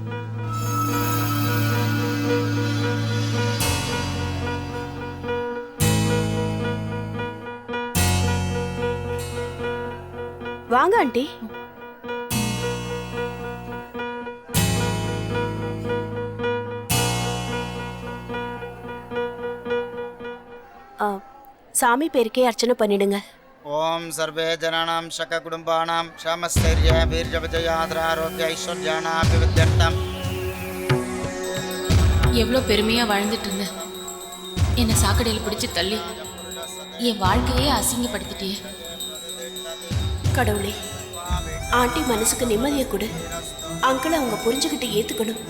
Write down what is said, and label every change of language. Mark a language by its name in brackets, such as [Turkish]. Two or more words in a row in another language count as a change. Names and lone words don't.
[Tamil] வாங்க ஆண்டி. சாமி பேருக்கே அர்ச்சனை பண்ணிடுங்க. [Sanskrit] ओम सर्वे जनानां शककुटुम्बानां क्षमस्थैर्य वीर्यविजयाद्रारोग्य ऐश्वर्याणाभिवृद्ध्यर्थम्. [Tamil] எவ்வளோ பெருமையா வாழ்ந்துட்டு இருந்தேன். என்னை சாக்கடையில் பிடிச்சு தள்ளி என் வாழ்க்கையே அசிங்கப்படுத்திட்டியே. கடவுளே, ஆண்டி மனசுக்கு நிம்மதியை கொடு. அங்கிளை அவங்க புரிஞ்சுக்கிட்டு ஏத்துக்கணும்.